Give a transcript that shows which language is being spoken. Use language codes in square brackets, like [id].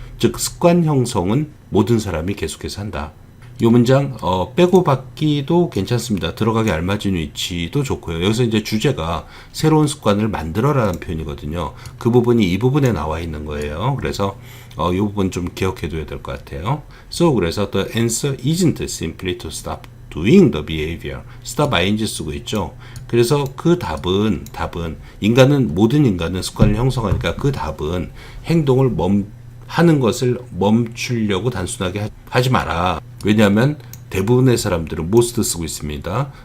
[ko] 즉 습관 형성은 모든 사람이 계속해서 한다. 이 문장 빼고 받기도 괜찮습니다. 들어가기 알맞은 위치도 좋고요. 여기서 이제 주제가 새로운 습관을 만들어라는 표현이거든요. 그 부분이 이 부분에 나와 있는 거예요. 그래서 이 부분 좀 기억해 둬야 될 것 같아요. [en] So [ko] 그래서 [en] the answer isn't simply to stop doing the behavior. [ko] stop ing 쓰고 있죠. 그래서 그 답은 모든 인간은 습관을 형성하니까 그 답은 행동을 하는 것을 멈추려고 단순하게 하지 마라. 왜냐하면 대부분의 사람들은 most 쓰고 있습니다.